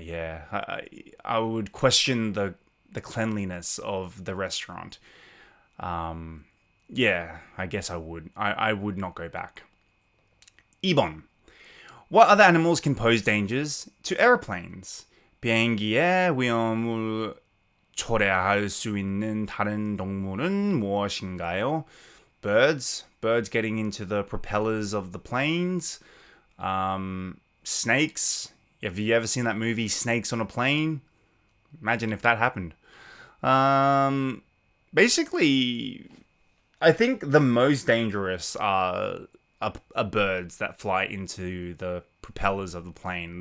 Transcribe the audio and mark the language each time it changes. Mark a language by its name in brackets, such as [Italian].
[English] Yeah, I would question the cleanliness of the restaurant. Yeah, I guess I would. I would not go back. 2번. What other animals can pose dangers to airplanes? [Korean] 비행기의 위험을 초래할 수 있는 다른 동물은 무엇인가요? [English] Birds getting into the propellers of the planes. Snakes. Have you ever seen that movie, Snakes on a Plane? Imagine if that happened. Basically, I think the most dangerous are birds that fly into the propellers of the plane.